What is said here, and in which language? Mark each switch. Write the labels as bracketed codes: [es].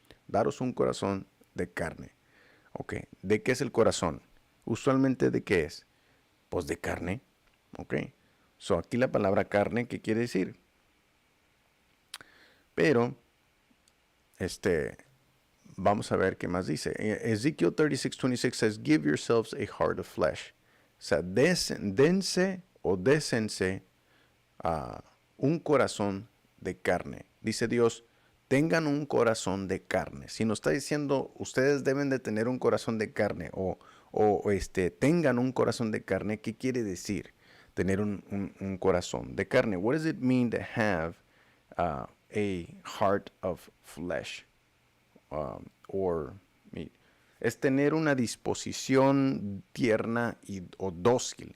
[es] Daros un corazón de carne. Ok, ¿de qué es el corazón? Usualmente, ¿de qué es? Pues de carne. Ok, so aquí la palabra carne, ¿qué quiere decir? Pero, vamos a ver qué más dice. [en] Ezekiel 36:26 says, give yourselves a heart of flesh. [es] O sea, dense o désense un corazón de carne. Dice Dios, tengan un corazón de carne. Si nos está diciendo, ustedes deben de tener un corazón de carne o tengan un corazón de carne, ¿qué quiere decir tener un corazón de carne? [en] What does it mean to have a heart of flesh? Or meat. [es] Es tener una disposición tierna o dócil.